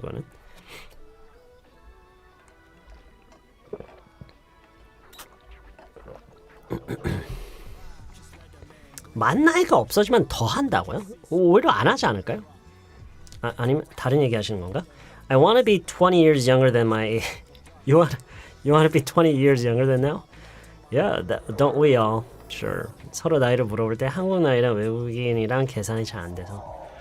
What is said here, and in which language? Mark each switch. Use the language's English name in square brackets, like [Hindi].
[Korean] 그거는 만 나이가 없어지면 더 한다고요? 오히려 안 하지 않을까요? 아니면 다른 얘기 하시는 건가? [English] I want to be 20 years younger than my You want to be 20 years younger than now? Yeah, don't we all? Sure. [Korean] 서로 나이를 물어볼 때 한국 나이랑 외국인이랑 계산이 잘 안 돼서.